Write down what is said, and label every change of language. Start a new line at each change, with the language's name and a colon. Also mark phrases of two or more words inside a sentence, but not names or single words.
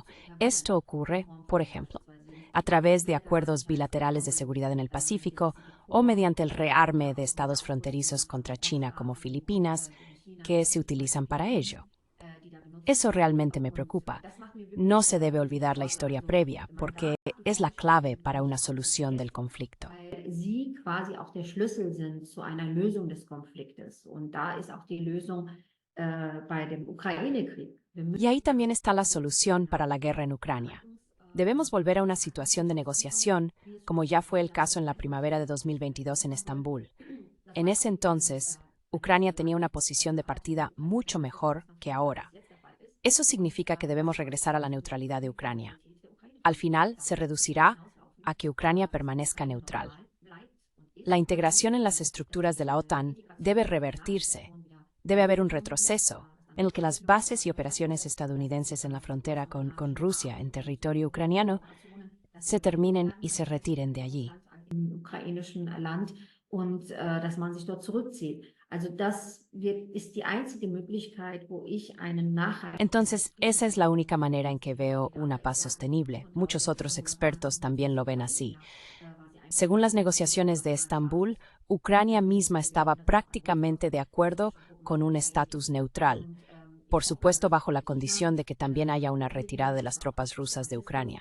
Spanish: Esto ocurre, por ejemplo, a través de acuerdos bilaterales de seguridad en el Pacífico o mediante el rearme de estados fronterizos contra China como Filipinas, que se utilizan para ello. Eso realmente me preocupa. No se debe olvidar la historia previa, porque es la clave para una solución del conflicto.
German: Weil sie quasi auch der Schlüssel sind zu einer Lösung des Konfliktes. Und da ist auch die Lösung bei dem Ukraine-Krieg.
Spanish: Y ahí también está la solución para la guerra en Ucrania. Debemos volver a una situación de negociación, como ya fue el caso en la primavera de 2022 en Estambul. En ese entonces, Ucrania tenía una posición de partida mucho mejor que ahora. Eso significa que debemos regresar a la neutralidad de Ucrania. Al final, se reducirá a que Ucrania permanezca neutral. La integración en las estructuras de la OTAN debe revertirse. Debe haber un retroceso en el que las bases y operaciones estadounidenses en la frontera con Rusia en territorio ucraniano se terminen y se retiren de allí.
German: Im ukrainischen Land und dass man sich dort zurückzieht. Also ist die einzige Möglichkeit, wo ich einen nachhaltigen...
Spanish: Entonces, esa es la única manera en que veo una paz sostenible. Muchos otros expertos también lo ven así. Según las negociaciones de Estambul, Ucrania misma estaba prácticamente de acuerdo con un estatus neutral, por supuesto bajo la condición de que también haya una retirada de las tropas rusas de Ucrania.